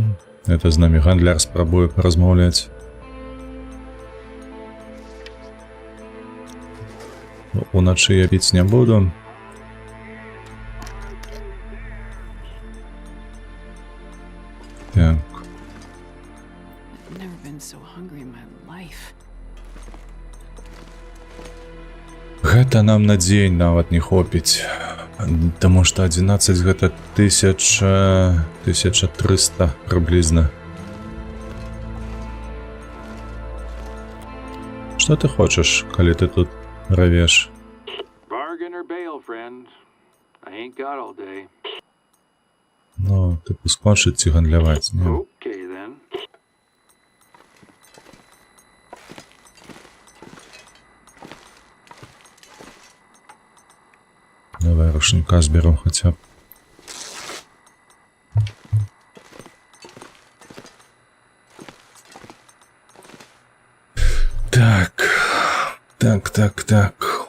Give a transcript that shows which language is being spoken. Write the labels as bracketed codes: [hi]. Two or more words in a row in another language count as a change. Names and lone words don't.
[be] Это з намі гандляр спрабуе паразмаўляць. Уначы я піць не буду. Так. [en] I've never been so hungry in my life. [be] Гэта нам на дзень нават не хопіць. Таму што 11 гэта 1300 прыблізна. Што ты хочаш, калі ты тут равеш? [en] Bargain or bail, friend. I ain't got all day. [be] Ну, тыпу скончыць ці гандляваць, не? [en] Okay then. [be] Давай рушніка зберу хаця б. Так.